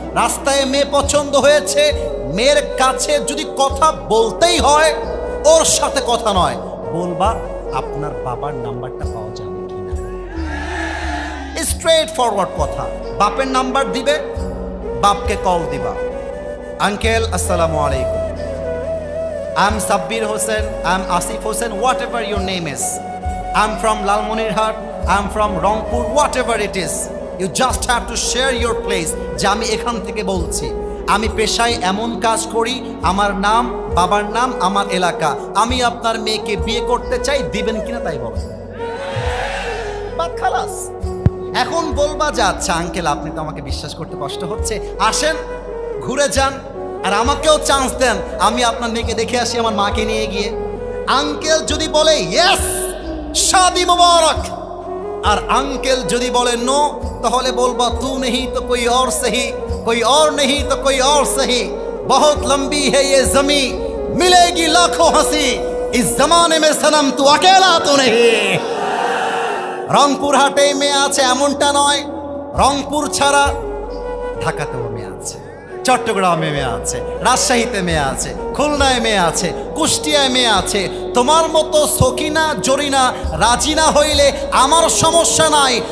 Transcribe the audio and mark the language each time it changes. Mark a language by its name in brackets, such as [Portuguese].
[Bangla] রাস্তায় মেয়ে পছন্দ হয়েছে, মেয়ের কাছে যদি কথা বলতেই হয়, ওর সাথে কথা নয়, বলবা আপনার বাবার নাম্বারটা পাওয়া যাবে কিনা। স্ট্রেট ফরওয়ার্ড কথা। বাপের নাম্বার দিবে, বাপকে কল দিবা, আঙ্কেল আসসালামু আলাইকুম, [English] I'm Sabbir Hossain, I'm Asif Hossain, whatever your name is. I'm from Lalmonirhat, I'm from Rangpur, whatever it is. You just have to share your place. [Bangla] যে আমি এখান থেকে বলছি, আমি পেশায় এমন কাজ করি, আমার নাম, বাবার নাম, আমার এলাকা, আমি আপনার মেয়েকে বিয়ে করতে চাই, দিবেন কিনা তাই বলেন। বাত খালাস। এখন বলবা যে আচ্ছা আঙ্কেল আপনি তো আমাকে বিশ্বাস করতে কষ্ট হচ্ছে, আসেন ঘুরে যান আর আমাকেও চান্স দেন, আমি আপনার মেয়েকে দেখে আসি আমার মাকে নিয়ে গিয়ে। আঙ্কেল যদি বলে ইয়েস শাদি মুবারক, আর আঙ্কেল যদি বলে নো, তাহলে বলবা [Hindi] তু নেহি তো কোই और सही, कोई और नहीं तो कोई और सही, बहुत लंबी है ये जमी, मिलेगी लाखों हंसी, इस जमाने में सनम तू अकेला तो नहीं। [Bangla] রংপুর হাটে মেয়ে আছে এমনটা নয়, রংপুর ছাড়া ঢাকাতেও মেয়ে আছে, চট্টগ্রামে মেয়ে আছে, রাজশাহীতে মেয়ে আছে, খুলনায় মেয়ে আছে, কুষ্টিয়ায় মেয়ে আছে। তোমার মতো সকিনা জরিনা রাজি না হইলে আমার সমস্যা নাই।